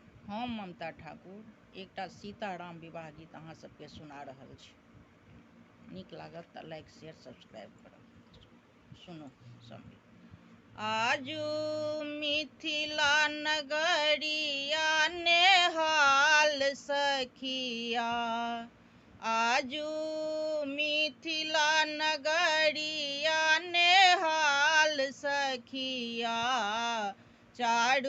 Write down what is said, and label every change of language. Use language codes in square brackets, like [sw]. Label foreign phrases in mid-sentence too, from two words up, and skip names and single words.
[mai] हम ममता ठाकुर एकटा सीताराम विवाह गीत अहाँ सबके सुना रहल छी। नीक लागत तऽ [en] like share subscribe [mai] करब। सुनू सब। आजू मिथिला नगरिया नेहाल सखिया, आजू मिथिला नगरिया नेहाल सखिया, चारू